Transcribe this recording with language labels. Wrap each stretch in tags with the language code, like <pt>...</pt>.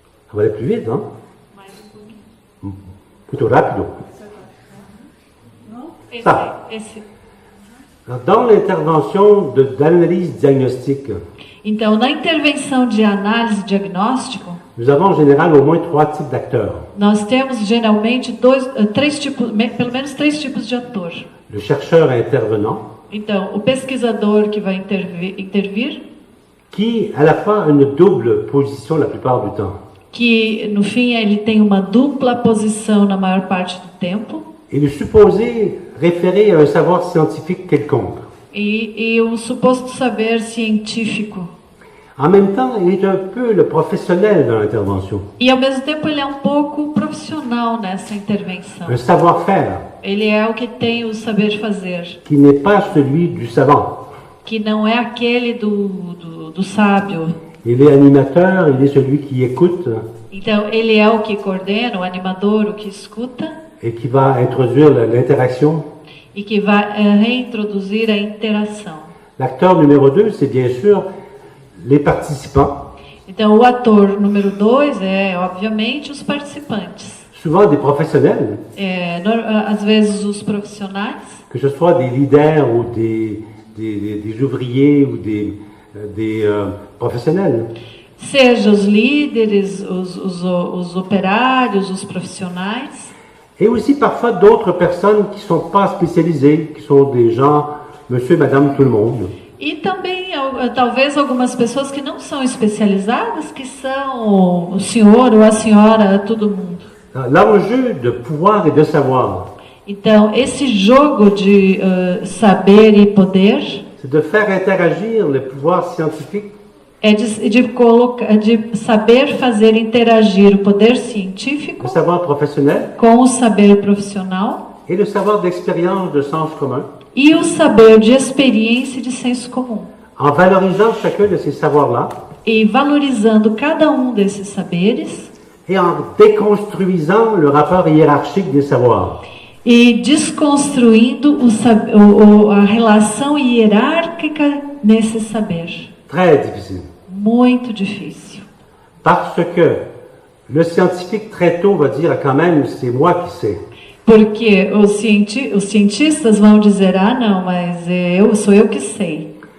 <fr>Ça va aller plus vite, hein?</fr> <pt>Plutôt rápido.</pt> <fr>Ça. Dans l'intervention d'analyse diagnostique,</fr> <pt>então, na intervenção de análise diagnóstico,</pt> <fr>nous avons en général au moins 3 types d'acteurs.</fr> <pt>Nós temos geralmente pelo menos três tipos de ator.</pt> <fr>Le chercheur intervenant.</fr> <pt>Então, o pesquisador que vai intervir,</pt> <fr>qui à la fois a une double position la plupart du temps.</fr> <pt>Que no fim ele tem uma dupla posição na maior parte do tempo.</pt> <fr>Et le supposé référé à un savoir scientifique quelconque.</fr> <pt>E um suposto saber científico.</pt> <fr>En même temps, il est un peu le professionnel dans l'intervention.</fr> <pt>E ao mesmo tempo ele é um pouco profissional nessa intervenção.</pt> <fr>Un savoir-faire.</fr> <pt>Ele é o que tem o saber fazer.</pt> <fr>Qui n'est pas celui du savant.</fr> <pt>Que não é aquele do sábio.</pt> <fr>Il est animateur, il est celui qui écoute.</fr> <pt>Então ele é o que coordena, o animador, o que escuta.</pt> <fr>Et qui va introduire l'interaction.</fr> <pt>E que vai reintroduzir a interação.</pt> <fr>L'acteur numéro 2, c'est bien sûr les participants.</fr> <pt>Então o ator número 2 é, obviamente, os participantes.</pt> <fr>Souvent des professionnels.</fr> <pt>Às vezes os profissionais.</pt> <fr>Que ce soit des leaders ou des ouvriers ou des professionnels.</fr> <pt>Seja os líderes, os operários, os profissionais.</pt> <fr>Et aussi parfois d'autres personnes qui ne sont pas spécialisées, qui sont des gens, monsieur, madame, tout le monde.</fr> <pt>E também, talvez, algumas pessoas que não são especializadas, que são o senhor ou a senhora, todo mundo.</pt> <fr>L'enjeu de pouvoir et de savoir.</fr> <pt>Então, esse jogo de saber e poder.</pt> <fr>C'est de faire interagir le pouvoir scientifique.</fr> <pt>É de saber fazer interagir o poder científico</pt> <fr>le savoir professionnel,</fr> <pt>com o saber profissional</pt> <fr>et le savoir d'expérience de sens commun,</fr> <pt>e o saber de experiência e de senso comum.</pt> <fr>En valorisant chacun de ces savoirs-là,</fr> <pt>e valorizando cada um desses saberes,</pt> <fr>et en déconstruisant le rapport hiérarchique des savoirs.</fr> <pt>E desconstruindo a relação hierárquica nesse saber.</pt> <fr>Très difficile.</fr> <pt>Muito difícil.</pt> <fr>Parce que le scientifique très tôt va dire quand même c'est moi qui sais.</fr> <pt>Porque os cientistas vão dizer, não, mas sou eu que sei.</pt>